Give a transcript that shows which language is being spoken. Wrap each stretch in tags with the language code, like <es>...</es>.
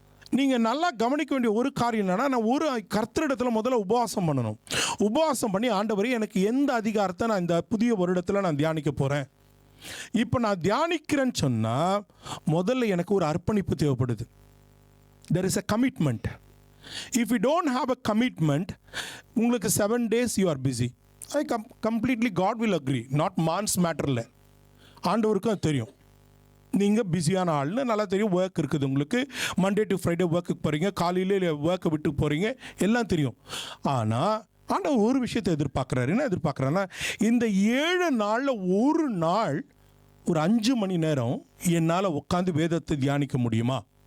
<ta>நீங்கள் நல்லா கவனிக்க வேண்டிய ஒரு காரியம் என்னன்னா, நான் ஒரு கர்த்தரிடத்தில் முதல்ல உபவாசம் பண்ணணும். உபவாசம் பண்ணி, ஆண்டவரே எனக்கு எந்த அதிகாரத்தை நான் இந்த புதிய வருடத்தில் நான் தியானிக்க போகிறேன். இப்போ நான் தியானிக்கிறேன்னு சொன்னால் முதல்ல எனக்கு ஒரு அர்ப்பணிப்பு தேவைப்படுது.</ta> <en>there is a commitment. If you don't have a commitment, உங்களுக்கு 7 days you are busy. I completely God will agree. Not man's matterல.</en> <ta>ஆண்டவருக்கும் தெரியும் நீங்கள் பிஸியான ஆள்னு நல்லா தெரியும். ஒர்க் இருக்குது உங்களுக்கு. மண்டே டு ஃப்ரைடே ஒர்க்குக்கு போகிறீங்க, காலையில் ஒர்க்கை விட்டு போகிறீங்க, எல்லாம் தெரியும். ஆனால் ஆண்டவர் ஒரு விஷயத்தை எதிர்பார்க்குறாரு. என்ன எதிர்பார்க்குறாருன்னா, இந்த 7 நாளில் ஒரு நாள் ஒரு 5 மணி நேரம் என்னால் உட்காந்து வேதத்தை தியானிக்க முடியுமா?</ta>